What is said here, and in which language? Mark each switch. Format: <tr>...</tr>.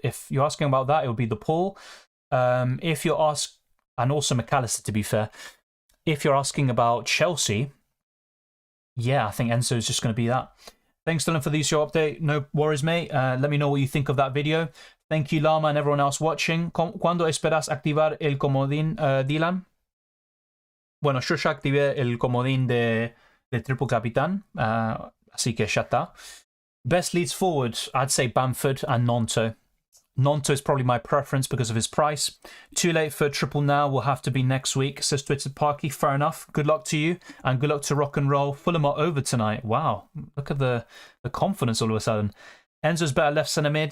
<en>If you're asking about that, it would be the Paul. If you're asking, and also McAllister, to be fair. If you're asking about Chelsea, yeah, I think Enzo is just going to be that. Thanks, Dylan, for the show update. No worries, mate. Let me know what you think of that video. Thank you, Lama, and everyone else watching.</en> <es>¿Cuándo esperas activar el comodín, Dylan? Bueno, yo ya activé el comodín de Triple Captain, así que ya está.</es> <en>Best leads forward, I'd say Bamford and Nonto. Nonto is probably my preference because of his price. Too late for triple now, will have to be next week, says Twitter Parky. Fair enough. Good luck to you, and good luck to Rock and Roll. Fulham are over tonight. Wow, look at the confidence all of a sudden. Enzo's better left centre mid.</en>